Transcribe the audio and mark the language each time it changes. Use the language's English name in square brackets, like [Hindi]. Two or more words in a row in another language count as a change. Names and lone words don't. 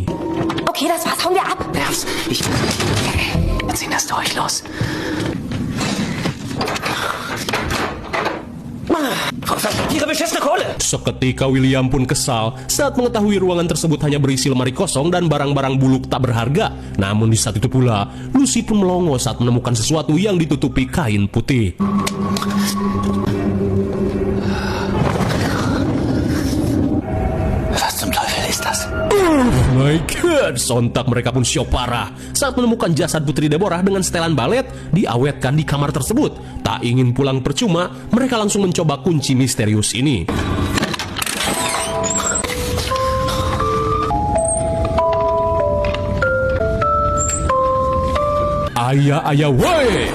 [German] Okay, das war's. Hauen wir ab. Nervs, ich... Zieh das durch, los. Ihre beschissene Kohle! [Indonesian] Seketika William pun kesal saat mengetahui ruangan tersebut hanya berisi lemari kosong dan barang-barang buluk tak berharga. Namun di saat itu pula, Lucy pun melongo saat menemukan sesuatu yang ditutupi kain putih. [German] Was zum Teufel ist das? [English] Oh my god, [Indonesian] sontak mereka pun syok parah saat menemukan jasad putri Deborah dengan setelan balet diawetkan di kamar tersebut. Tak ingin pulang percuma, mereka langsung mencoba kunci misterius ini. Ayah, woi!